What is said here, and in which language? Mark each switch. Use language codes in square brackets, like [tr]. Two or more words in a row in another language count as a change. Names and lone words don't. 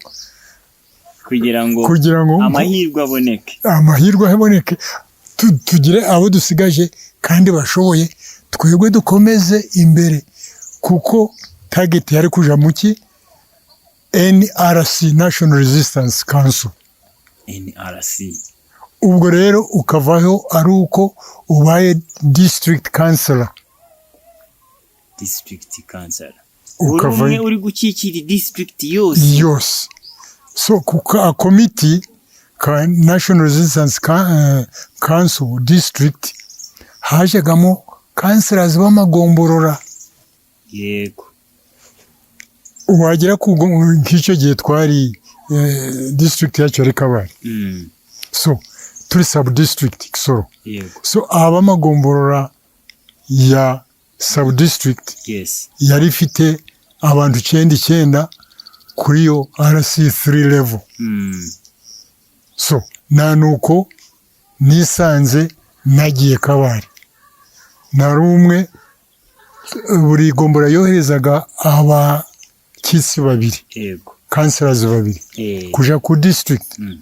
[rw] kugira ngo amahirwe aboneke tugire abo dusigaje kandi bashoboye twebwe dukomeze imbere kuko target yari kuja muki NRC National Resistance Council NRC ubwo rero ukavaho ari uko ubaye [en] district councilor [rw] ukavaho uri gukikira district yose so kuka committee ka National Resistance Council district hajagamo councilors b'amagomborora yego wagera ku nk'icyo gihe twari district yacu ari Kabare so turi [en] sub district [rw] Kisoro so abamagomborora ya [en] sub district [rw] yari ifite abantu 9 kuri yo RC3 level so nanuko nisanze nagiye Kabare nari umwe buri gombora yoherezaga abakisi babiri councilors babiri kuja ku district